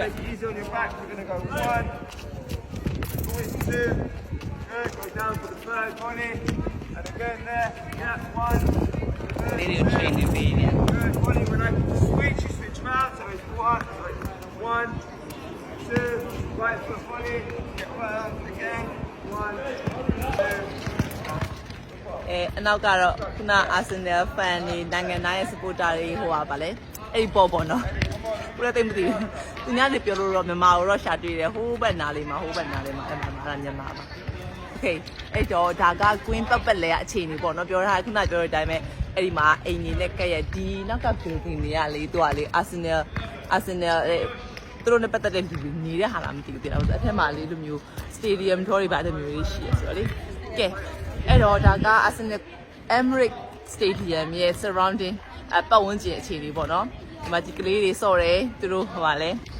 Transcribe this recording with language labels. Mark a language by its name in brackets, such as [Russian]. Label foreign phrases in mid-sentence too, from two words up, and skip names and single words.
[English] Easy on your back. We're going to go 1, always 2, good, go down for the third, Bonnie, and again there, yeah, 1, good, [Burmese] လေးတွေ train နေပေးနေ [English] good, Bonnie, when I switch, you switch round, so it's 1, 2, right foot, Bonnie, get well, again, 1, 2, [Burmese] အနောက်ကတော့ခုန Arsenal fan တွေနိုင်ငံသားရဲ့ supporter တွေဟိုပါလေအဲ့ဒီပေါ့နော်ဘယ်လိုသိမသိဘူးသူများတွေပြောလို့တော့မြန်မာ ကိုတော့ရှာတွေ့တယ်ဟိုးဘက်နားလေးမှာအဲ့မှာမြန်မာပါ Okay အဲ့တော့ဒါက Queen ပတ်လဲအခြေအနေပေါ့နော်ပြောထားခုနပြောတဲ့အတိုင်းပဲအဲ့ဒီမှာအိမ်နေနဲ့ကက်ရဒီနောက်က building တွေကလေသူကလေ Arsenal သူတို့နဲ့ပတ်သက်တဲ့လူတွေနေတဲ့ဟာလားမသိဘူးတိလားအဲ့ထက်မှာလေလိုမျိုး [English] stadium tour [Burmese] တွေပါတဲ့မျိုးတွေရှိရဆိုတော့လေကဲအဲ့တော့ဒါက Arsenal Emirates Stadium ရဲ့ surrounding ပတ်ဝန်းကျင်အခြေအနေပေါ့နော်ဒီမှာဒီကလေးတွေစော့တယ်သူတို့ဟိုပါလဲ